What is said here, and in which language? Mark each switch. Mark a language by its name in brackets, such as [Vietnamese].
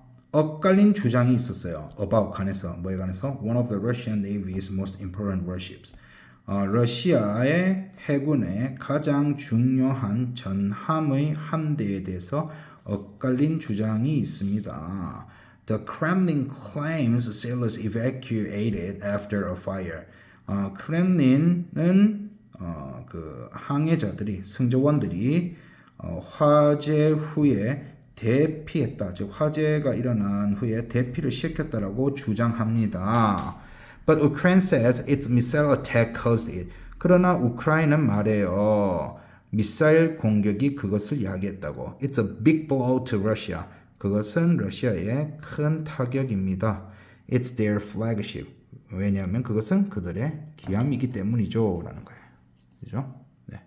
[Korean] 엇갈린 주장이 있었어요. [English] About [Korean] 관해서, 뭐에 관해서? [English] One of the Russian Navy's most important warships. [Korean] 러시아의 해군의 가장 중요한 전함의 함대에 대해서 엇갈린 주장이 있습니다. [English] The Kremlin claims sailors evacuated after a fire. [Korean] 크렘린은 그 항해자들이 승조원들이 화재 후에 대피했다. 즉 화재가 일어난 후에 대피를 시켰다라고 주장합니다. [English] But Ukraine says its missile attack caused it. [Korean] 그러나 우크라이나는 말해요. 미사일 공격이 그것을 야기했다고. [English] It's a big blow to Russia. [Korean] 그것은 러시아의 큰 타격입니다. [English] It's their flagship. [Korean] 왜냐하면 그것은 그들의 기함이기 때문이죠. 라는 거예요. 그죠? 네.